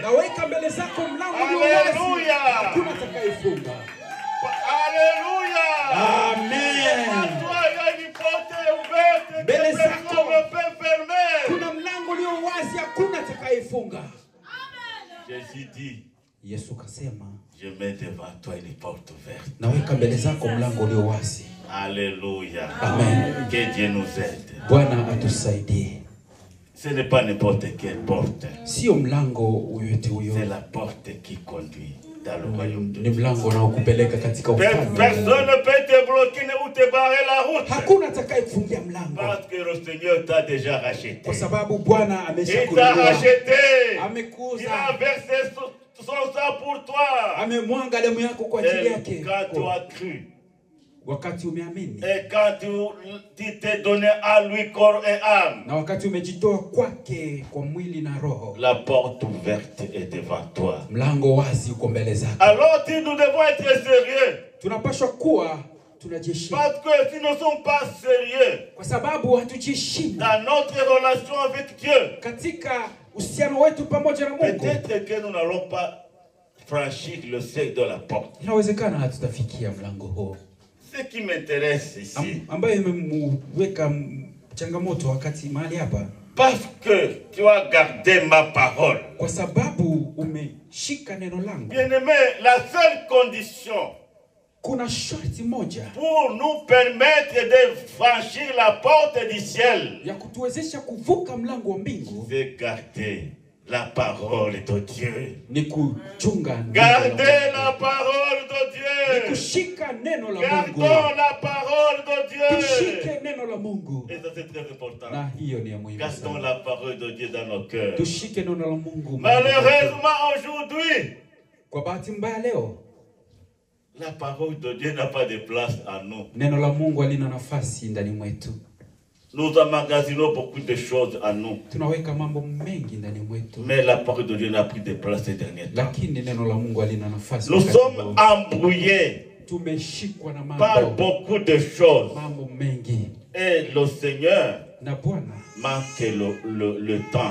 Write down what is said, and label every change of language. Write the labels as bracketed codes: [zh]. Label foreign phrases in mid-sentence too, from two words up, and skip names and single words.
[sw] Naweka mbele zako mlango ulio Hallelujah. wazi, hakuna atakayefunga. Alléluia. Amen. [fr] Devant toi, il y a une porte ouverte que [sw] Mbele [fr] personne [sw] zako [fr] ne peut fermer. [sw] kuna mlango ulio wazi, hakuna atakayefunga. [fr] Jésus dit, [sw] Yesu kasema, [fr] je mets devant toi une porte ouverte. [sw] naweka mbele zako mlango ulio wazi. Alléluia. Amen. [fr] Que Dieu nous aide. [sw] Bwana atusaidie. [fr] Ce n'est pas n'importe quelle porte. [sw] Sio mlango yoyote huyo. [fr] C'est la porte qui conduit dans le royaume de [sw] Ni [fr] Dieu. [sw] mlango unaokupeleka katika ufalme. [fr] Personne ne peut te bloquer ou te barrer la route. [sw] Hakuna atakayekufungia mlango. [fr] Parce que le Seigneur t'a déjà racheté. [sw] Kwa sababu Bwana [fr] Il t'a [sw] ameshakununua. [fr] racheté. Il [sw] Amekuza. [fr] a versé son sang pour toi. [sw] Amemwanga damu yako kwa ajili [fr] Et [sw] yake. [fr] quand tu as cru, [sw] Wakati umeamini [fr] et quand tu t'es donné à lui corps et âme, [sw] na wakati umejitoa kwake kwa mwili na roho, [fr] la porte ouverte est devant toi. [sw] mlango wazi uko mbele zako. [fr] Alors nous devons être sérieux. [sw] Tunapaswa kuwa tunajiheshimu, [fr] Parce que si nous ne sommes pas sérieux [sw] kwa sababu hatujiheshimu [fr] dans notre relation avec Dieu, [sw] katika uhusiano wetu pamoja na Mungu. [fr] peut-être que nous n'allons pas franchir le seuil de la porte. [sw] Inawezekana hatutafikia mlango huo. [fr] Ce qui m'intéresse ici, [sw] Ambayo imemweka changamoto wakati mahali hapa, [fr] parce que tu as gardé ma parole. [sw] kwa sababu umeshika neno langu. [fr] Bien-aimé, la seule condition [sw] Kuna sharti moja [fr] pour nous permettre de franchir la porte du ciel, [sw] ya kutuwezesha kuvuka mlango wa mbingu, [fr] c'est garder la parole de Dieu. [sw] Ni kuchunga neno la [fr] Gardez la [sw] Mungu. [fr] parole de [sw] Ni [fr] Dieu. [sw] kushika neno la [fr] Gardons [sw] Mungu. [fr] la parole de Dieu. [sw] Tushike neno la Mungu. [fr] Et ça c'est très important. [sw] Na hiyo ni ya muhimu [fr] Gardons [sw] sana. [fr] la parole de Dieu dans nos cœurs. [sw] Tushike neno la Mungu. [fr] Malheureusement aujourd'hui, [sw] Kwa bahati mbaya leo [fr] la parole de Dieu n'a pas de place en nous. [sw] neno la Mungu halina nafasi ndani mwetu. [fr] Nous emmagasinons beaucoup de choses en nous. [sw] Tunaweka mambo mengi ndani mwetu. [fr] Mais la parole de Dieu n'a pris de place ces derniers temps. [sw] Lakini neno la Mungu halina nafasi. [fr] Nous [sw] wakati [fr] sommes [sw] huu. [fr] embrouillés [sw] Tumeshikwa na [fr] par [sw] mambo [fr] beaucoup de choses. [sw] mambo mengi. [fr] Et le Seigneur [sw] Na Bwana [fr] manque le temps,